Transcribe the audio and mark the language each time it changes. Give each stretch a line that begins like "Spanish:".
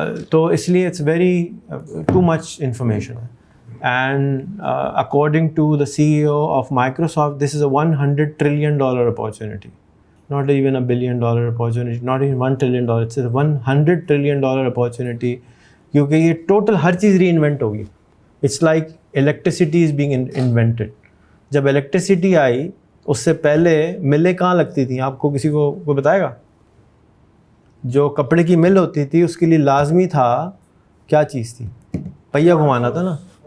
Urdu: تو اس لیے
English: It's very too much information. And according to the CEO of Microsoft, this is a $100 trillion opportunity. Not even $1 billion opportunity, not even $1 trillion, it's a $100 trillion opportunity.
Urdu: کیونکہ یہ total ہر چیز ری invent ہوگی.
English: It's like electricity is being invented.
Urdu: جب electricity آئی اس سے پہلے ملیں کہاں لگتی تھیں, آپ کو کسی کو کوئی بتائے گا؟ جو کپڑے کی مل ہوتی تھی اس کے لیے لازمی تھا کیا چیز تھی, پہیا گھمانا تھا نا.